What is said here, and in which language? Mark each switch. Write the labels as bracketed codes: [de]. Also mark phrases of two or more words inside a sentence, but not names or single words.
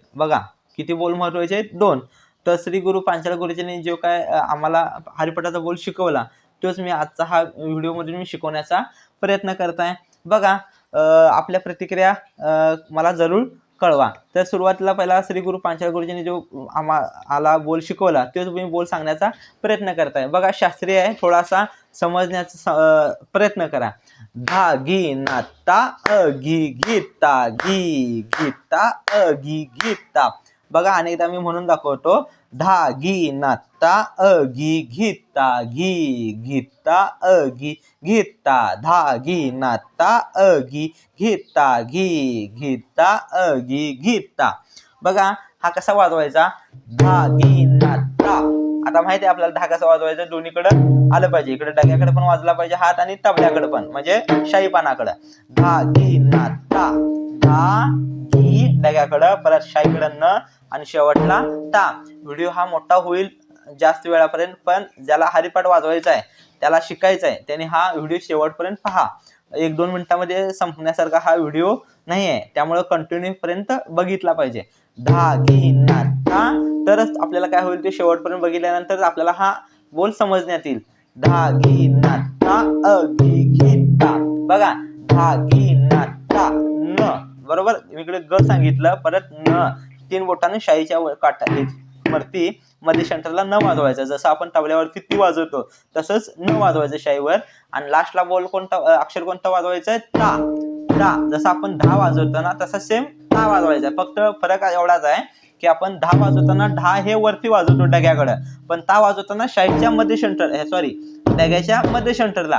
[mr] बघा किती बोल महत्त्वाचे आहेत, 2. तर श्री गुरु पांचाळ गुरुजींनी जो काय आम्हाला हरिपाठाचा बोल शिकवला तोच मी आजचा हा व्हिडिओमधून मी शिकवण्याचा प्रयत्न करत आहे. बघा, आपल्या प्रतिक्रिया मला जरूर कळवा. तर सुरुवातीला पहिला श्री गुरु पांचाळ गुरुजींनी जो आम्हाला बोल शिकवला तोच मी बोल सांगण्याचा प्रयत्न करताय. बघा, शास्त्रीय आहे, थोडासा समजण्याचा प्रयत्न करा. धा गी नाता गी गीता गी गीता गी गीता. बघा, अनेकदा मी म्हणून दाखवतो. धा गी नाता गी गीता गी गीता गी गीता धा गी नाता गी गीता गी गीता गी गीता. बघा, हा कसा वाजवायचा, धा गी नाता. आता माहिती आहे आपल्याला धा कसा वाजवायचा, दोन्हीकडे आलं पाहिजे. इकडे डग्याकडे पण वाजला पाहिजे हात आणि तबल्याकडे पण, म्हणजे शाईपानाकडे. धा गी नाता, धा गी डग्याकडे, परत शाईकडे न, आणि शेवटला ता. व्हिडिओ हा मोठा होईल जास्त वेळापर्यंत, पण ज्याला हरिपाठ वाजवायचा आहे, त्याला शिकायचं आहे, त्याने हा व्हिडिओ शेवटपर्यंत पहा. 1-2 मिनिटांमध्ये संपण्यासारखा हा व्हिडिओ नाही आहे, त्यामुळे कंटिन्यू पर्यंत बघितला पाहिजे. धा गी नाता, तरच आपल्याला काय होईल ते शेवटपर्यंत बघितल्यानंतर आपल्याला हा बोल समजण्यात येईल. धा गी नाता गी गीता. बघा, धा गी नाता न, बरोबर. इकडे ग सांगितलं, परत न. 3 बोटाने शाईच्या काठावरती मध्ये सेंटरला न वाजवायचं. जसं आपण तबल्यावरती ती वाजवतो तसंच न वाजवायचं शाईवर. आणि लास्टला बोल कोणता, अक्षर कोणता वाजवायचं, ता. ता. जसं आपण धा वाजवतो ना तसा सेम ता वाजवायचा. फक्त फरक एवढाच आहे की आपण धा वाजवताना ढा हे वरती वाजवतो डग्याकडे, पण ता वाजवताना शाईच्या मध्ये सेंटर, सॉरी, डग्याच्या मध्ये सेंटरला.